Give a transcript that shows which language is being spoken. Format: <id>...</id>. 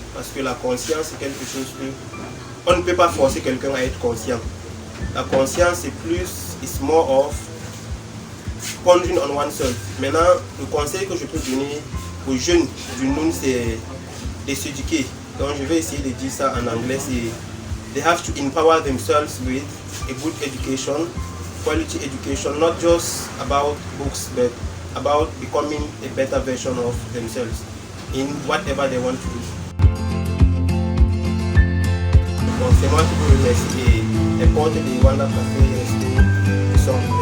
<fr>Parce que la conscience, c'est quelque chose que on ne peut pas forcer quelqu'un à être conscient. La conscience, c'est plus,</fr> <en>it's more of pondering on oneself.</en> <fr>Maintenant, le conseil que je peux donner aux jeunes du Noun, c'est de s'éduquer. Donc, je vais essayer de dire ça en anglais, c'est</fr> <en>they have to empower themselves with a good education, quality education, not just about books, but about becoming a better version of themselves in whatever they want to do.</en> <fr>Bon, c'est moi qui vous remercie et les portes de Wanda Café restent sont</fr>